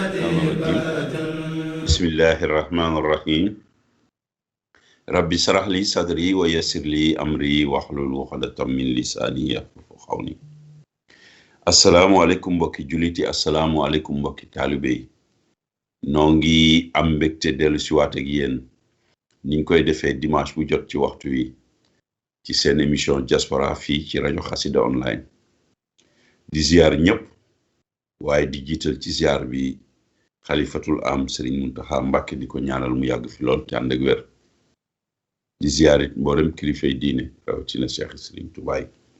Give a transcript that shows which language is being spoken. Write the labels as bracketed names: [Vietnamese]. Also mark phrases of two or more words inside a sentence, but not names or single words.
[Arabic] الرجيم بسم الله الرحمن الرحيم ربي اشرح لي صدري ويسر لي أمري واحلل عقدة من لساني يفقهوا قولي [Wolof] asalaamaaleykum mbokki juliti asalaamaaleykum mbokki taalibe yi noo ngi am mbégte dellu si waat ak yéen ni ñu koy defee dimanche bu jot ci waxtu wi ci seen [French] émission diaspora [Wolof] fii ci rajo Xassida online di ziar ñëpp waaye di jiital ci ziar bi xalifatul am Serigne Mountakha Mbacké di ko ñaanal mu yàgg fi lool te ànd ak wér di ziarit mboolem kilifay diine rawatina Cheikh Serigne Touba yi